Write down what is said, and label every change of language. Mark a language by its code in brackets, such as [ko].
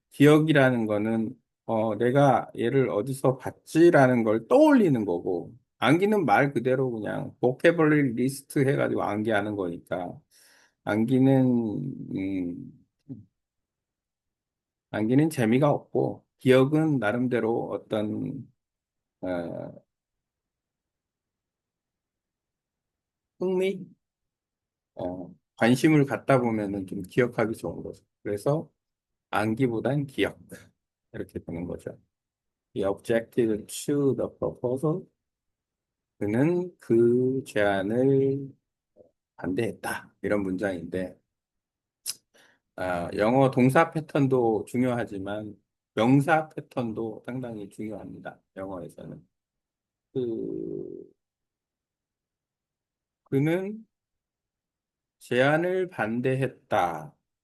[ko] 기억이라는 거는 내가 얘를 어디서 봤지라는 걸 떠올리는 거고, 암기는 말 그대로 그냥 보캐블러리 리스트 해가지고 암기하는 거니까, 암기는 암기는 재미가 없고, 기억은 나름대로 어떤 어, 흥미, 관심을 갖다 보면은 좀 기억하기 좋은 거죠. 그래서 암기보단 기억. 이렇게 되는 거죠. [en] The objected to the proposal. [ko] 그는 그 제안을 반대했다. 이런 문장인데, 영어 동사 패턴도 중요하지만 명사 패턴도 상당히 중요합니다. 영어에서는. 그, 그는 제안을 반대했다.